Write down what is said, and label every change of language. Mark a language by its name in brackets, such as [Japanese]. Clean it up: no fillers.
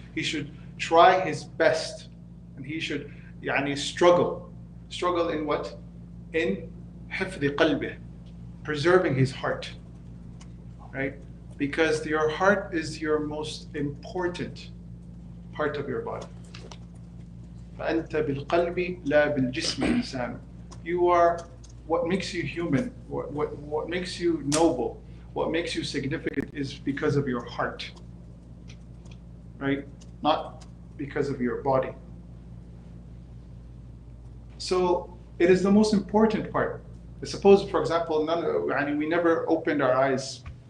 [English] He should try his best, and he should struggle in what? In [Arabic] حفظ قلبه, [English] preserving his heart, right? Because your heart is your most important part of your body. [Arabic] فأنت بالقلب لا بالجسم إنسان. [English] You are what makes you human, what makes you noble, what makes you significant is because of your heart, right? Not because of your body. So it is the most important part. Suppose, for example, we never opened our eyes.